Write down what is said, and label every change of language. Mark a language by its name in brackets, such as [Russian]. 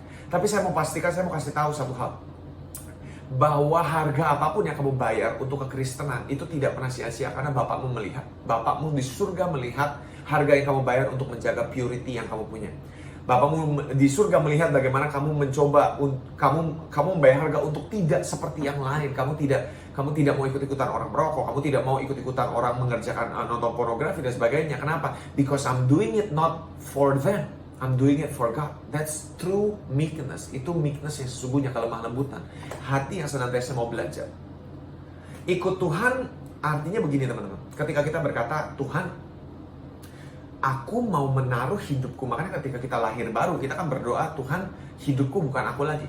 [Indonesian] Tapi saya mau kasih tahu satu hal, bahwa harga apapun yang kamu bayar untuk kekristenan itu tidak pernah sia-sia, karena Bapakmu di surga melihat harga yang kamu bayar untuk menjaga purity yang kamu punya. Bapakmu di surga melihat bagaimana kamu membayar harga untuk tidak seperti yang lain. Kamu tidak mau ikut-ikutan orang merokok, kamu tidak mau ikut-ikutan orang mengerjakan nonton pornografi dan sebagainya. Kenapa? [English] Because I'm doing it not for them, I'm doing it for God. That's true meekness. [Indonesian] Itu meekness yang sesungguhnya, kelemah lembutan. Hati yang senantiasa mau belajar. Ikut Tuhan artinya begini teman-teman. Ketika kita berkata, Tuhan, aku mau menaruh hidupku. Makanya ketika kita lahir baru, kita kan berdoa, Tuhan, hidupku bukan aku lagi.